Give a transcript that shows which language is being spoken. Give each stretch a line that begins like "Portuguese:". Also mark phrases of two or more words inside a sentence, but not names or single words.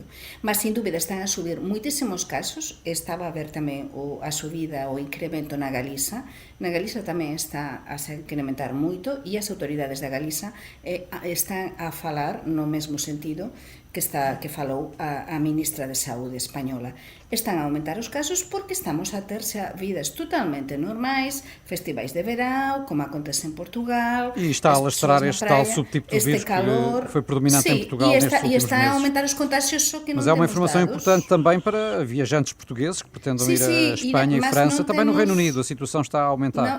Galician: Mas, sin dúbida, están a subir moitísimos casos, estaba a ver tamén a subida, o incremento na Galiza tamén está a se incrementar moito e as autoridades da Galiza están a falar no mesmo sentido que falou a ministra de Saúde española. están a aumentar os casos porque estamos a ter xa vidas totalmente normais, festivais de verão, como acontece em Portugal. E está a lastrar este tal subtipo de vírus calor,
Portuguese: que foi predominante em Portugal nestes últimos meses. E está a aumentar os contágios, só que não temos dados. Mas é uma informação importante também para viajantes portugueses que pretendam ir a Espanha e França, também no Reino Unido, a situação está a aumentar.